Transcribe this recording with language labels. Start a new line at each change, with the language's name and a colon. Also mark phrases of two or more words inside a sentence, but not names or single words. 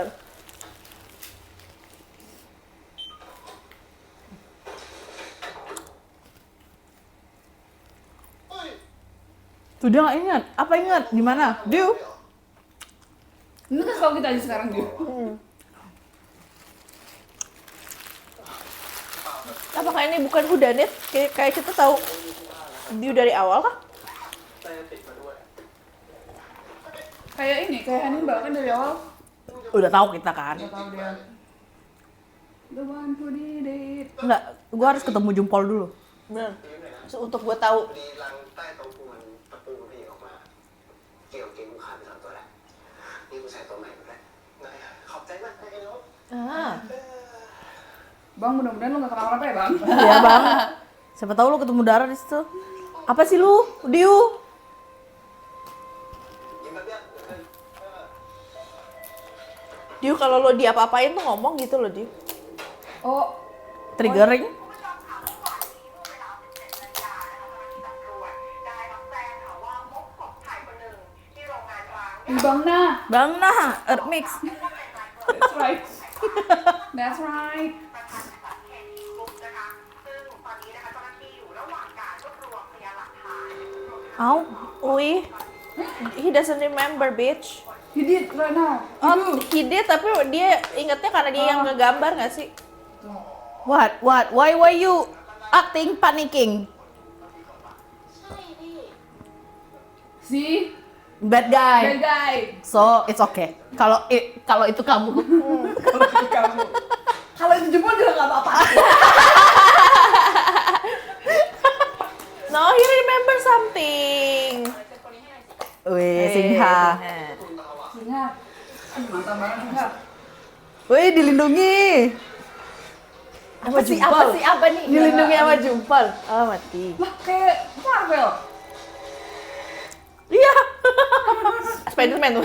Indonesian: tuh dia nggak ingat. Apa ingat? Gimana? Diu? Ini kan kalau kita aja sekarang dia. Apakah ini bukan whodunit? Kayak kita tahu Diu dari awal kah?
Thai: ได้ติดมาด้วย
Indonesian: Kayak ini, kayak Hannibal kan dari awal. Udah tahu kita kan? Nggak tahu dia.
English: The one who did it.
Indonesian: Enggak, gua harus ketemu jempol dulu. Bener. Untuk gue tahu.
Thai: ดีรังใต้โต๊ะกูมันตะปูมันดีออกมา เกี่ยวเกงกูขาดไปสองตัวแล้วนี่กูใส่ตัวใหม่มาด้วยขอบใจมากไอ้น้อง
Indonesian: Ah. Bang, mudah-mudahan lu nggak kenapa-napa ya bang. Iya bang. Siapa tahu lu ketemu darah di situ. Apa sih lu, Diu?
Thai: ยิ้ม
Indonesian: Diu kalau lo diapa-apain tuh ngomong gitu loh, Diu. Oh, Triggering.
Thai: คุณผู้ชมคะเมื่อวานนี้เมื่อเวลา 17 นาฬิกานะคะเจ้าหน้าที่ตำรวจได้รับแจ้งค่ะว่าพบศพชายคนหนึ่งที่โรงงานร้าง
Indonesian: di Bang Na. Bang Nah, Earth Mix.
English: That's right. That's right.
Thai: ประธานบริษัท KT Group นะคะ ซึ่งตอนนี้นะคะเจ้าหน้าที่อยู่ระหว่างการรวบรวมพยานหลักฐาน
Indonesian: Au. Ui.
English: He doesn't remember, bitch. He did right now. Oh, he did,
Indonesian: tapi dia ingetnya karena dia yang ngegambar nggak sih?
English: What? Why you acting panicking?
Thai: ใช่พี่
English: See? Bad guy. Bad guy. So it's okay.
Indonesian: Kalau itu kamu. Kalau itu kamu. Kalau itu jempol juga nggak apa-apa.
English: No, he remember something.
Indonesian: Wih, Singha. Singa. Mantap banget Singa. Wih, dilindungi. Apa sih apa nih? Dilindungi sama jumpal. Oh, mati. Lah kayak Marvel. Iya. Spiderman tuh.